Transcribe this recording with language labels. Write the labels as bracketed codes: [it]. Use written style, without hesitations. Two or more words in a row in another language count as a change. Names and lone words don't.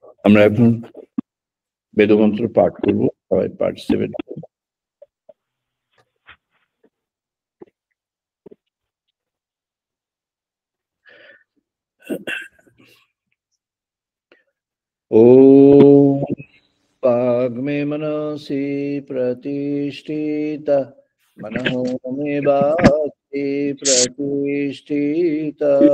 [bn] আমরা এখন বেদমন্ত্র পাঠ করব, সবাই পার্টিসিপেট করব। [sa] ओम वाग्मे मनसि प्रतिष्ठिता मनो मे वाक्ये प्रतिष्ठिता